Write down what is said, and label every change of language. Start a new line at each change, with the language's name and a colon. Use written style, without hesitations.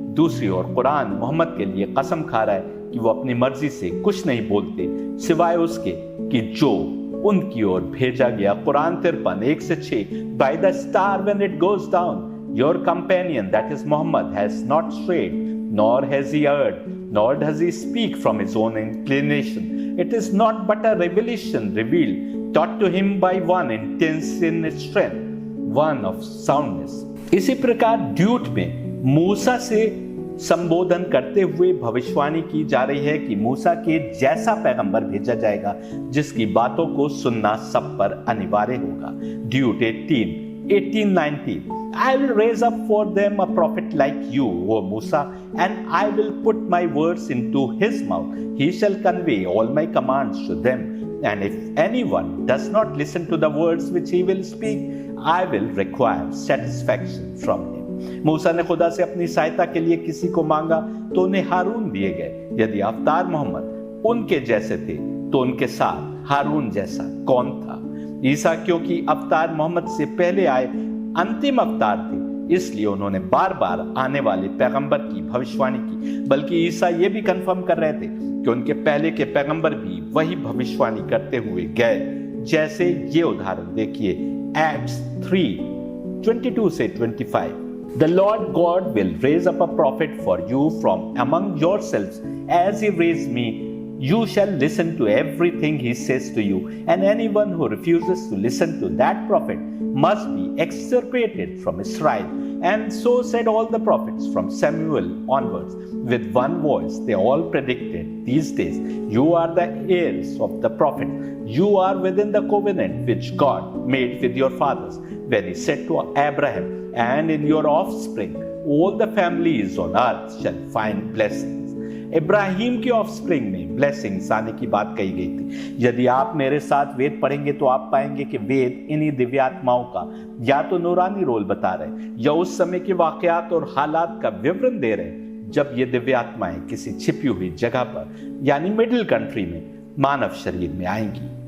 Hindi: दूसरी ओर कुरान मोहम्मद के लिए कसम खा रहा है कि वो अपनी मर्जी से कुछ नहीं बोलते, सिवाय उसके कि जो उनकी ओर भेजा गया।
English: Quran 53 1-6 by the star when it goes down your companion that is Muhammad has not strayed nor has he erred nor does he speak from his own inclination. It is not but a revelation revealed, taught to him by one intense in its strength, one of soundness.
Hindi: इसी प्रकार duet में मूसा से संबोधन करते हुए भविष्यवाणी की जा रही है कि मूसा के जैसा पैगंबर भेजा जाएगा जिसकी बातों को सुनना सब पर अनिवार्य होगा।
English: Deut 18:19 I will raise up for them a prophet like you, O Musa, and I will put my words into his mouth. He shall convey all my commands to them. And if anyone does not listen to the words which he will speak, I will require satisfaction from him.
Hindi: मूसा ने खुदा से अपनी सहायता के लिए किसी को मांगा तो उन्हें हारून दिए गए। यदि अवतार मोहम्मद उनके जैसे थे तो उनके साथ हारून जैसा कौन था? ईसा क्योंकि अवतार मोहम्मद से पहले आए अंतिम अवतार थे, इसलिए उन्होंने बार बार आने वाले पैगंबर की भविष्यवाणी की। बल्कि ईसा ये भी कंफर्म कर रहे थे कि उनके पहले के पैगंबर भी वही भविष्यवाणी करते हुए गए। जैसे ये उदाहरण देखिए,
English: Acts 3:22-25 The Lord God will raise up a prophet for you from among yourselves as he raised me. You shall listen to everything he says to you, and anyone who refuses to listen to that prophet must be extirpated from Israel. And so said all the prophets from Samuel onwards. With one voice they all predicted these days. You are the heirs of the prophet. You are within the covenant which God made with your fathers when he said to Abraham, and in your offspring all the families on earth shall find blessings.
Hindi: Ibrahim की offspring में blessings आने की बात कही गई थी। यदि आप मेरे साथ वेद पढ़ेंगे तो आप पाएंगे कि वेद इन्हीं दिव्यात्माओं का या तो नूरानी रोल बता रहे या उस समय के वाकयात और हालात का विवरण दे रहे जब ये दिव्यात्माएं किसी छिपी हुई जगह पर यानी मिडिल कंट्री में मानव शरीर में आएंगी।